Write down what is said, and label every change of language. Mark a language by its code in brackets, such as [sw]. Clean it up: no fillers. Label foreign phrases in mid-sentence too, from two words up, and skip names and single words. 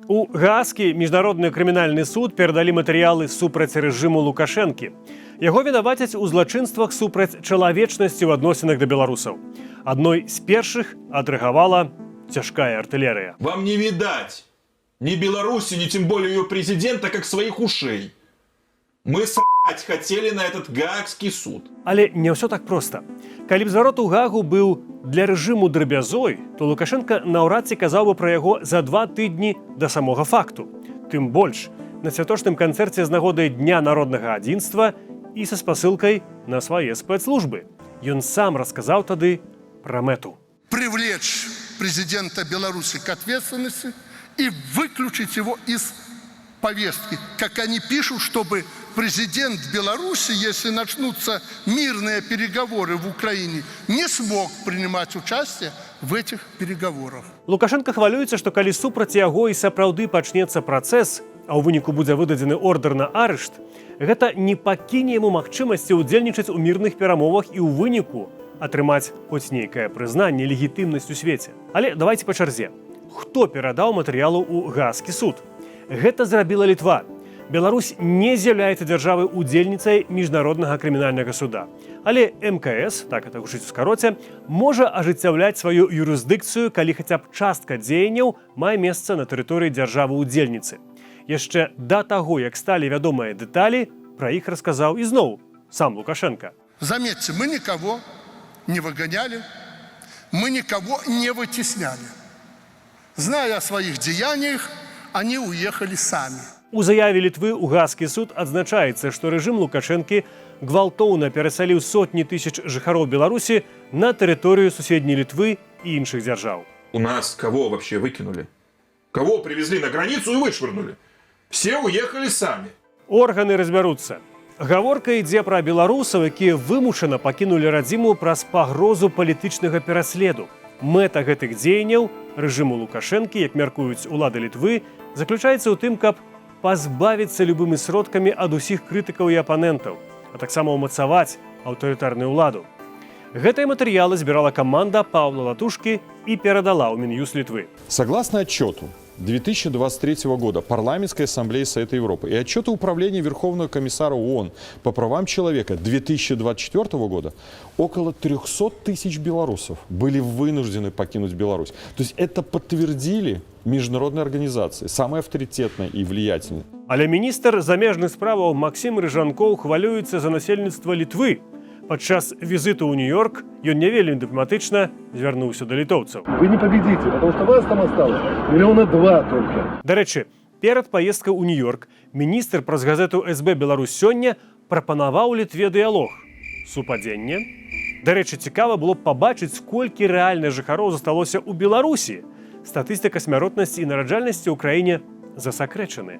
[be] У Гаазкі міжнародны крымінальны суд перадалі матэрыялы супраць рэжыму Лукашэнкі. Яго вінавацяць у злачынствах супраць чалавечнасці ў адносінах да беларусаў. Адной з першых адрэагавала цяжкая артылерыя. [ru] Вам не видать ни Беларуси, ни тем более ее президента, как своих ушей. Мы срать хотели на этот Гаагский суд. [be] Але не ўсё так проста. Калі б зварот у Гаагу быў для рэжыму драбязой, то Лукашенко наўрад ці казаў бы пра яго за 2 тыдні да самога факту. Тым больш, на святочным канцэрце з нагодай Дня народнага адзінства і са спасылкай на свае спецслужбы. Ён сам расказаў тады пра мэту. [ru] Привлечь президента Беларуси к ответственности и выключить его из повестки. Как они пишут, чтобы президент Беларуси, если начнутся мирные переговоры в Украине, не смог принимать участие в этих переговорах. [be] Лукашенко хвалюецца, што калі супраць яго і сапраўды пачнецца працэс, а ў выніку будзе выдадзены ордэр на арышт, гэта не пакіне яму магчымасці ўдзельнічаць у мірных перамовах і ў выніку атрымаць хоць нейкае прызнанне, легітымнасць у свеце. Але давайте па чарзе. Хто перадаў матэрыялу ў Гаазкі суд? Гэта зрабіла Літва. Беларусь не з'яўляецца дзяржавай-удзельніцай міжнароднага крымінальнага суда. Але МКС, так это гучыць у скароце, можа ажыццяўляць сваю юрысдыкцыю, калі хаця б частка дзеянняў мае месца на тэрыторыі дзяржавы-удзельніцы. Яшчэ да таго, як сталі вядомыя дэталі, пра іх расказаў ізноў сам Лукашенко. [ru] Заметьте, мы никого не выгоняли, мы никого не вытесняли. Зная о своих деяниях, они уехали сами. [be] У заяве Літвы ў Гаазкі суд адзначаецца, што рэжым Лукашэнкі гвалтоўна перасяліў сотні тысяч жыхароў Беларусі на тэрыторыю суседняй Літвы і іншых дзяржаў. [ru] У нас кого вообще выкинули? Кого привезли на границу и вышвырнули? Все уехали сами. [be] Органы разбяруцца. Гаворка ідзе пра беларусаў, якія вымушана пакінулі радзіму праз пагрозу палітычнага пераследу. Мэта гэтых дзеянняў рэжыму Лукашэнкі, як мяркуюць улады Літвы, заключаецца ў тым, каб пазбавіцца любымі сродкамі ад усіх крытыкаў і апанентаў, а таксама ўмацаваць аўтарытарную ўладу. Гэтыя матэрыялы збірала каманда Паўла Латушкі і перадала ў Мін'юст Літвы. [ru] Согласно отчету 2023 года Парламентской ассамблеи Совета Европы и отчету Управления Верховного комиссара ООН по правам человека 2024 года около 300 тысяч белорусов были вынуждены покинуть Беларусь. То есть это подтвердили международные организации, самые авторитетные и влиятельные. [be] Але міністр замежных справаў Максім Рыжанкоў хвалюецца за насельніцтва Літвы. Падчас візіту ў Нью-Йорк ён не вельмі дыпламатычна звярнуўся да літоўцаў. [ru] Вы не победите, потому что вас там осталось 2 миллиона только. [be] Дарэчы, перад паездкай у Нью-Йорк міністр праз газету СБ «Беларусь сёння» прапанаваў Літве дыялог. Супадзенне. Дарэчы, цікава было б пабачыць, колькі рэальна жыхароў засталося ў Беларусі. Статыстыка смяротнасці і нараджальнасці ў краіне засакрэчаны.